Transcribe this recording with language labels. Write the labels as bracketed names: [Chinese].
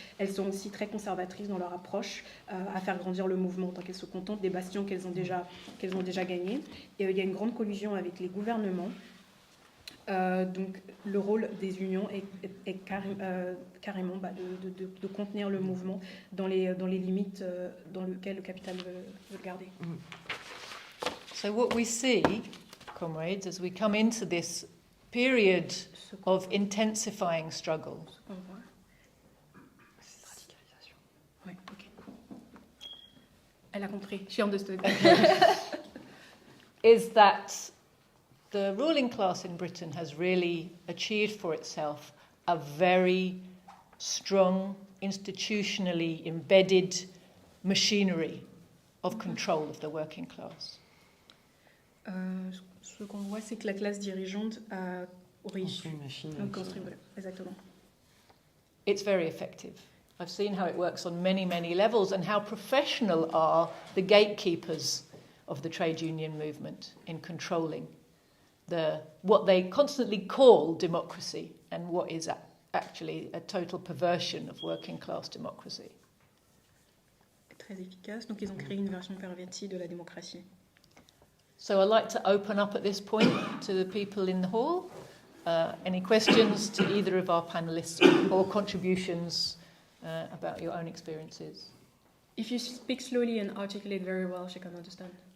[French] Elles sont aussi très conservatrices dans leur approche à faire grandir le mouvement, tant qu'elles se contentent des bastions qu'elles ont déjà gagnés. Et il y a une grande collusion avec les gouvernements. Donc le rôle des unions est carrément de contenir le mouvement dans les limites dans lesquelles le capital veut le garder. [English] So what we see, comrades, as we come into this period of intensifying struggle, [French] Oui, ok. Elle a compris. [English] She understood. is that the ruling class in Britain has really achieved for itself a very strong, institutionally embedded machinery of control of the working class? [French] Ce qu'on voit, c'est que la classe dirigeante a Construit une machine. construit, voilà, exactement. [English] It's very effective. I've seen how it works on many, many levels and how professional are the gatekeepers of the trade union movement in controlling what they constantly call democracy and what is actually a total perversion of working class democracy. [French] Très efficace. Donc, ils ont créé une version pervertie de la démocratie. [English] So I'd like to open up at this point to the people in the hall. Any questions to either of our panellists or contributions about your own experiences? If you speak slowly and articulate very well, she can understand.